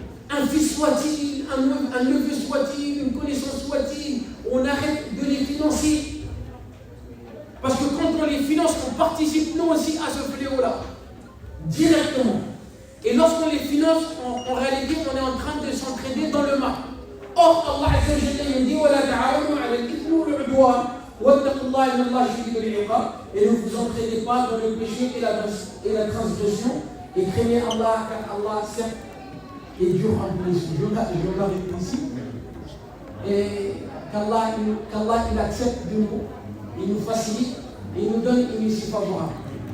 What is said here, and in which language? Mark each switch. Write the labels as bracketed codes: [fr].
[fr] Un fils soit-il, un neveu soit-il, une connaissance soit-il, on arrête de les financer. Parce que quand on les finance, on participe nous aussi à ce fléau-là, directement. Et lorsqu'on les finance, en réalité, on est en train de s'entraider dans le mal. Or, Allah Azza wa Jalla dit [ar] وَلَا تَعَاوَنُوا عَلَى الْإِثْمِ وَالْعُدْوَانِ وَاتَّقُوا اللَّهَ إِنَّ اللَّهَ شَدِيدُ الْعِقَابِ. [fr] Et ne vous entraînez pas dans le péché et la transgression, et craignez Allah, car Allah, certes, est dur en punition. Je l'arrête ici. Et qu'Allah il accepte de nous, il nous facilite, et il nous donne une issue favorable.